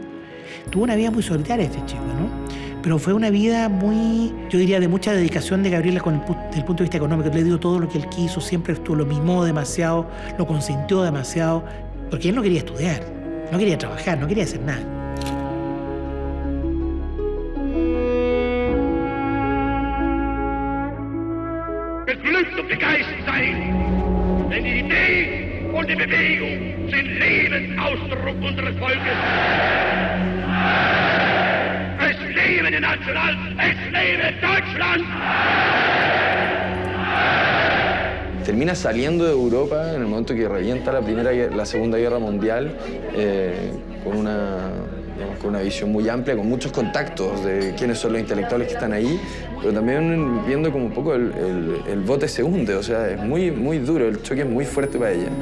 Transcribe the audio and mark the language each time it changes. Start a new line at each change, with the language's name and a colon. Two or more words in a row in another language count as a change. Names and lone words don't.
Spanish: Tuvo una vida muy solitaria este chico, ¿no? Pero fue una vida muy, yo diría, de mucha dedicación de Gabriela desde el punto de vista económico. Le dio todo lo que él quiso, siempre estuvo, lo mimó demasiado, lo consintió demasiado, porque él no quería estudiar, no quería trabajar, no quería hacer nada.
German: Beglückt und begeistert sein, denn die Idee und die Bewegung sind Lebensausdruck unseres Volkes. Es lebe die National, es lebe Deutschland.
Spanish: Termina saliendo de Europa en el momento que revienta la Segunda Guerra Mundial con una visión muy amplia, con muchos contactos de quiénes son los intelectuales que están ahí, pero también viendo como un poco el bote se hunde, o sea, es muy, muy duro, el choque es muy fuerte para ella.